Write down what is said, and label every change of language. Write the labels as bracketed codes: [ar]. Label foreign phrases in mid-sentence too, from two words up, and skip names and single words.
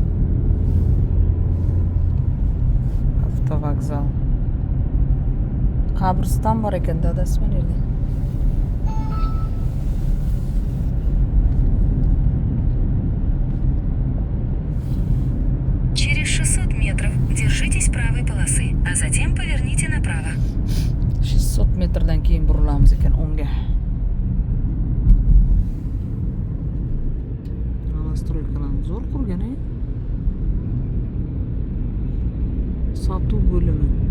[uz] Avtovokzal. Qabriston bor ekan, dadasi mana yerda. [ru] Через 600 метров держитесь правой полосы, а затем поверните направо. [uz] 600 metrdan keyin burilamiz ekan o'ngga. Новостройкаларni zo'r qurgan-a. Sotuv bo'limi.